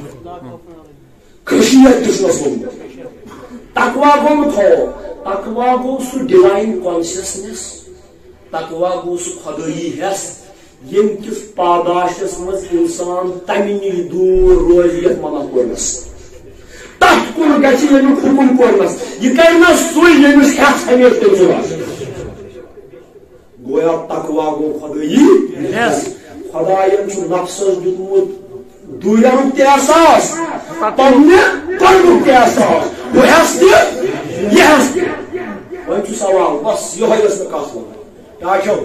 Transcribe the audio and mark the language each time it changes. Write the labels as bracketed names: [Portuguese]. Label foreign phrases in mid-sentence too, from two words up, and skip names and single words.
[Kashmiri] خشیت تہِ چھُنس ووٚنمُت تقوا گوٚو نہٕ خوف تقوا گوٚو سُہ [English] divine conscience [Kashmiri] تقوا گوٚو سُہ خدٲیی ہس یم کس پاداشس مز انسان تمہ نش دور روز یت منع کرنس تک کن گژھِ ییٚمیُک حُکُم کوٚرنس یہِ کرِ نا سُے ییٚمِس ہٮ۪س ہمیشہِ تٔمۍ سُنٛد آسہِ گویا تقوا گوٚو خۄدٲیی خۄداین چھُ نفسس دیُتمُت دوٗرِیٛنُک تہِ احساس پننہِ قۄربُک تہِ احساس ہُہ ہٮ۪س تہِ یہِ ہٮ۪س تہِ وۄنۍ چھُ سوال بس یِہوے ٲس مےٚ کتھ وَنٕنۍ کیٛاہ چھو